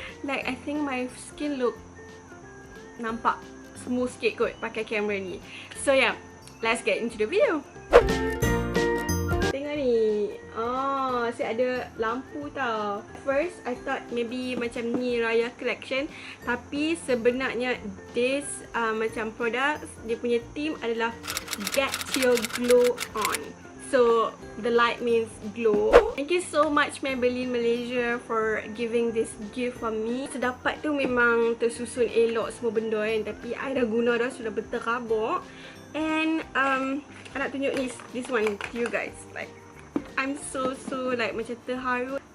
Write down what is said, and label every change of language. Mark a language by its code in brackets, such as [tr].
[en] Like I think my skin look [ms] nampak [en] smooth [ms] sikit kot pakai kamera ni. [en] So yeah, let's get into the video. [ms] Tengok ni. Oh, saya ada lampu tau. [en] First, I thought maybe [ms] macam ni Raya collection. Tapi sebenarnya this macam produk, dia punya theme adalah Get Your Glow On. [en] So, the light means glow. Thank you so much Maybelline Malaysia for giving this gift for me. [ms] Sedapat tu memang tersusun elok semua benda kan. Tapi I dah guna dah, sudah berterabur. [en] And I [ms] nak tunjuk [en] this one to you guys. Like I'm so like [ms] macam terharu.